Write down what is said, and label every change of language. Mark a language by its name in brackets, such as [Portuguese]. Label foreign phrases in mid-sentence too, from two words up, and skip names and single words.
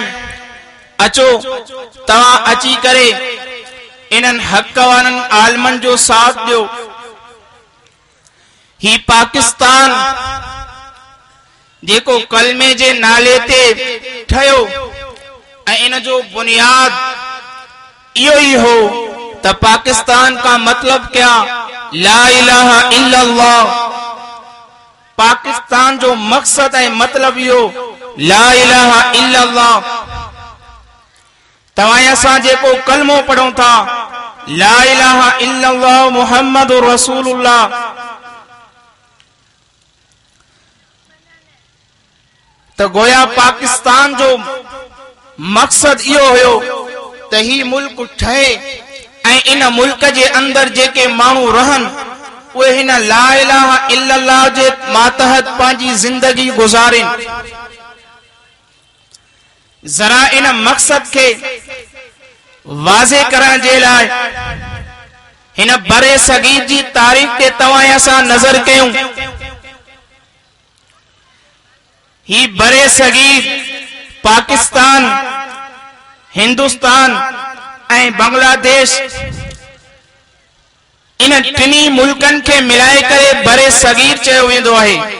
[Sindhi] अचो तव्हां अची करे इन्हनि हक़ वारनि आलमन जो साथ ॾियो। ही पाकिस्तान जेको कलमे जे नाले ते ठहियो ऐं इन जो बुनियाद इहो ही हो त [Urdu] پاکستان کا مطلب کیا, [Arabic] لا إله إلا الله. [Sindhi] पाकिस्तान जो मकसद ऐं मतलब इहो [Arabic] لا إله إلا الله. [Sindhi] तव्हां असां जेको कलमो पढ़ूं था [Arabic] لا إله إلا الله محمد رسول الله, [Sindhi] त गोया पाकिस्तान जो मकसद इहो हुयो त ही मुल्क ठहे ऐं इन मुल्क जे अंदर जेके माण्हू रहन उहे हिन [Arabic] لا إله إلا الله [Sindhi] जे मातहत पंहिंजी ज़िंदगी गुज़ारिन। ज़रा इन मक़सद खे वाज़े करण जे लाइ हिन बरे सगीर जी तारीख़ ते तव्हां असां नज़र कयूं। ही बरे सगीर पाकिस्तान, हिंदुस्तान ऐं बांग्लादेश इन टिनी मुल्कनि खे मिलाए करे बरे सगीर चयो वेंदो आहे।